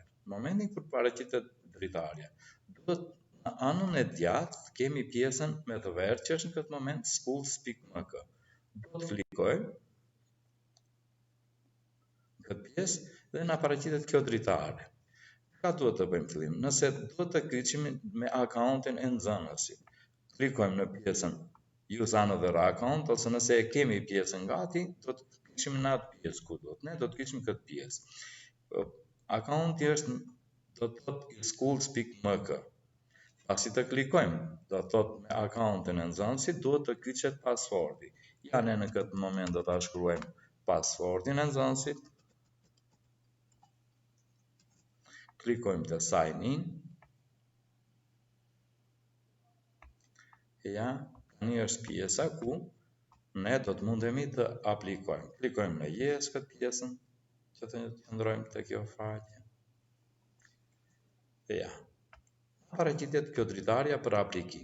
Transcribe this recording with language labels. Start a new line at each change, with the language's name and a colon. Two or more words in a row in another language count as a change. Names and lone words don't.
Albanian: Në momentin kur paraqitet dritarja, duhet në anën e djathtë kemi pjesën me të verdhë që është në këtë moment schools.mk. Do të klikojmë këtë pjesë dhe na paraqitet kjo dritare. Çka duhet të bëjmë fillim? Nëse duhet të kyçim me akauntin e nxënësit, klikojmë në pjesën
English: Use another account,
Albanian: ose nëse e kemi pjesën gati, do të kyçim në atë pjesë ku duhet. Ne do të kyçim këtë pjesë. Akaunti është do të thotë schools.mk. Pasi të klikojmë, do të thotë me akauntin e nxënësit, duhet të kyçet pasfordi. Ja ne në këtë moment do ta shkruajmë pasfordin e nxënësit. Klikojmë të
English: sign in.
Albanian: Ja, tani është pjesa ku ne do të mundemi të aplikojmë. Klikojmë në yes këtë pjesën, që të qëndrojmë të kjo faqe. Ja, paraqitet kjo dritarja për aplikim.